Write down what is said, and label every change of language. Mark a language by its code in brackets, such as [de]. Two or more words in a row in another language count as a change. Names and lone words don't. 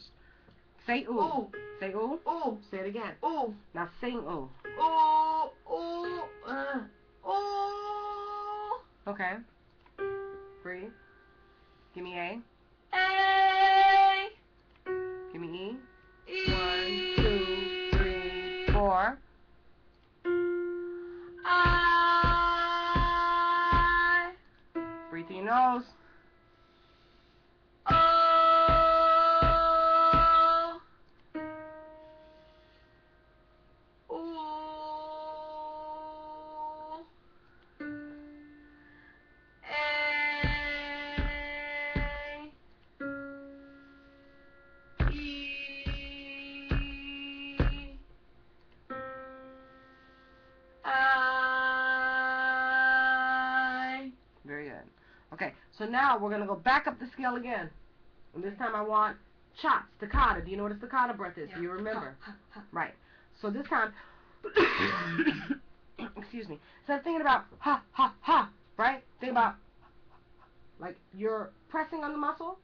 [en] Say ooh. Ooh. Say ooh. Ooh. Say it again. Ooh. Now sing ooh. Ooh. Ooh. Ooh. Okay. Breathe. Give me A. A. Give me E. E. 1, 2, 3, 4. I. Breathe through your nose. O. Ooh. A. E. I. Very good. Okay, so now we're going to go back up the scale again. And this time I want chop, staccato. Do you know what a staccato breath is? Do you remember? Right. So this time, excuse me. Instead of thinking about ha, ha, ha, right? Think about, like, you're pressing on the muscle.